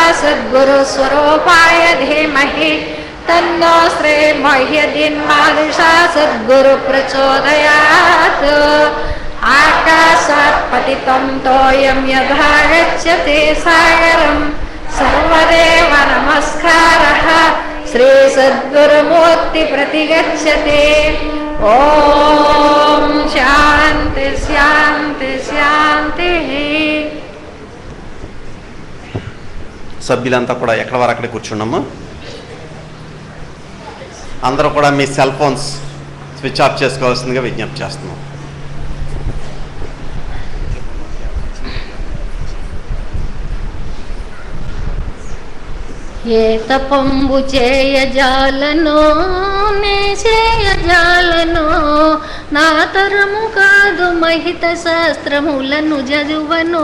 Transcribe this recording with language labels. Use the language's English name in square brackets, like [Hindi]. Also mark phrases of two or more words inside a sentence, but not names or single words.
[Sanskrit] सद्गुरु स्वरूपाय धीमहि तन्नो श्री मह्यदीन मादिशा सद्गुरु प्रचोदयात् आकाशात् पतितं तोयं यथा गच्छति सागरं सर्वदेव नमस्कारः श्री सद्गुरुमूर्ति प्रतिगच्छति ॐ शान्ति शान्ति शान्ति। [Telugu] సభ్యులంతా కూడా ఎక్కడ వారు అక్కడే కూర్చున్నాము. అందరూ కూడా మీ [English] cell phones switch off [Telugu] చేసుకోవాల్సిందిగా విజ్ఞప్తి చేస్తున్నాం. ఏ తపంబు చేయజాలను నే చేయజాలను, నా తరము కాదు మహిత శాస్త్రములను చదువను.